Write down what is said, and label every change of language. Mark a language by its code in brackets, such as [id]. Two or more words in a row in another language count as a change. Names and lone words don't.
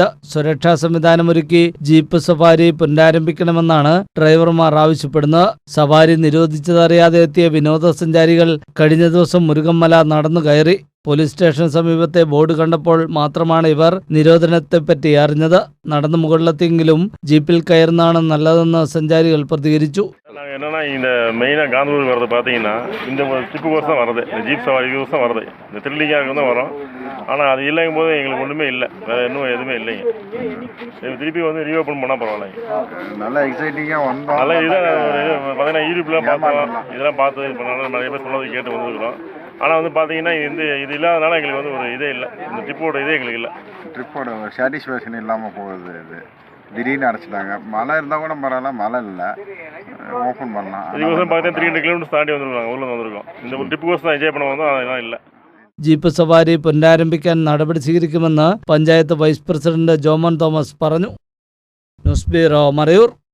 [ml] സുരക്ഷാ സംവിധാനമൊരുക്കി ജീപ്പ് സഫാരി പുനരാരംഭിക്കണമെന്നാണ് ഡ്രൈവർമാർ ആവശ്യപ്പെടുന്നത്. സവാരി നിരോധിച്ചതറിയാതെ എത്തിയ വിനോദസഞ്ചാരികൾ കഴിഞ്ഞ ദിവസം മുരുകൻമല നടന്നു കയറി. പോലീസ് സ്റ്റേഷന് സമീപത്തെ ബോർഡ് കണ്ടപ്പോൾ മാത്രമാണ് ഇവർ നിരോധനത്തെപ്പറ്റി അറിഞ്ഞത്. നടന്നു മുകളിലെത്തിയെങ്കിലും ജീപ്പിൽ കയറുന്നതാണ് നല്ലതെന്ന് സഞ്ചാരികൾ പ്രതികരിച്ചു. [ta] என்னன்னா இந்த மெயினாக காந்தலூர் வர்றது பார்த்தீங்கன்னா இந்த ட்ரிப்பு கோர்ஸ் தான் வருது, இந்த ஜீப் சவாரி கோர்ஸ் தான் வருது. இந்த த்ரில்லிங்காக தான் வரும். ஆனால் அது இல்லைங்கும் போது எங்களுக்கு ஒன்றுமே இல்லை, வேறு இன்னும் எதுவுமே இல்லைங்க. திருப்பி வந்து ரீஓப்பன் பண்ணால் பரவாயில்லைங்க. நல்லா எக்ஸைட்டிங்காக வந்தோம். நல்லா இதுதான் பார்த்தீங்கன்னா யூடியூப்லாம் பார்த்தோம், இதெல்லாம் பார்த்து இப்போ நல்லா நிறைய பேர் சொன்னது கேட்டு வந்துருக்குறோம். ஆனால் வந்து பார்த்தீங்கன்னா இது இல்லாதனால எங்களுக்கு வந்து ஒரு இதே இல்லை, இந்த ட்ரிப்போட இதே எங்களுக்கு இல்லை. ட்ரிப்போட ஒரு சாட்டிஸ்ஃபேக்ஷன் இல்லாமல் போகுது. இது திடீர்னு அடைச்சிட்டாங்க. மழை இருந்தால் கூட பரவாயில்ல, மழை இல்லை, ஓப்பன் பண்ணலாம். இதுக்கோசம் பார்த்தீங்கன்னா 300 கிலோமீட்டர் தாண்டி வந்துருக்காங்க, ஊரில் வந்திருக்கோம். இந்த ட்ரிப்பு கோர்ஸ் தான் എൻജോയ് பண்ண വന്നോ, அதெல்லாம் இல்லை. [ml] ജീപ്പ് സവാരി പുനരാരംഭിക്കാൻ നടപടി സ്വീകരിക്കുമെന്ന് പഞ്ചായത്ത് വൈസ് പ്രസിഡന്റ് ജോമൻ തോമസ് പറഞ്ഞു. ന്യൂസ് ബ്യൂറോ, മറയൂർ.